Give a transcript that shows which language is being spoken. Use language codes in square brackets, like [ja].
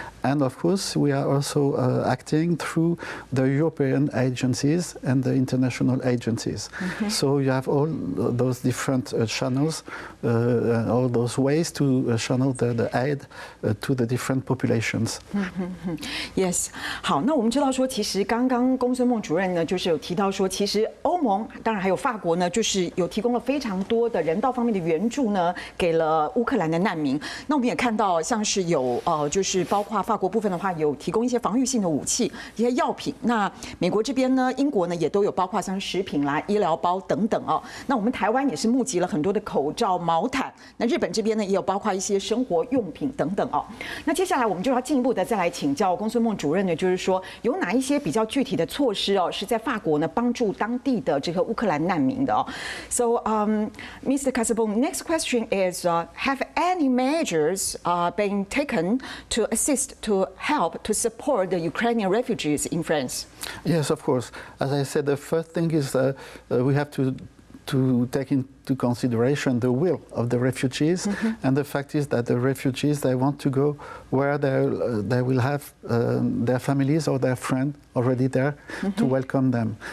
[en] And of course, we are also acting through the European agencies and the international agencies. So you have all those different channels, all those ways to channel the aid to the different populations. [zh] Yes， 好，那我们知道说，其实刚刚公孙孟主任呢，就是有提到说，其实欧盟当然还有法国呢，就是有提供了非常多的人道方面的援助呢，给了乌克兰的难民。那我们也看到，像是有就是包括法国部分的话，有提供一些防御性的武器、一些药品。那美国这边呢，英国呢也都有包括像食品啦、医疗包等等哦。那我们台湾也是募集了很多的口罩、毛毯。那日本这边呢，也有包括一些生活用品等等哦。那接下来我们就要进一步的再来请教公孙孟主任呢，就是说有哪一些比较具体的措施哦，是在法国呢帮助当地的这个乌克兰难民的哦。 [en] So, Mr. Casaubon, next question is: have any measures been taken to assist, to help, to support the Ukrainian refugees in France? Yes, of course. As I said, the first thing is we have to take into consideration the will of the refugees, and the fact is that the refugees, they want to go where they will have their families or their friends already there to welcome them.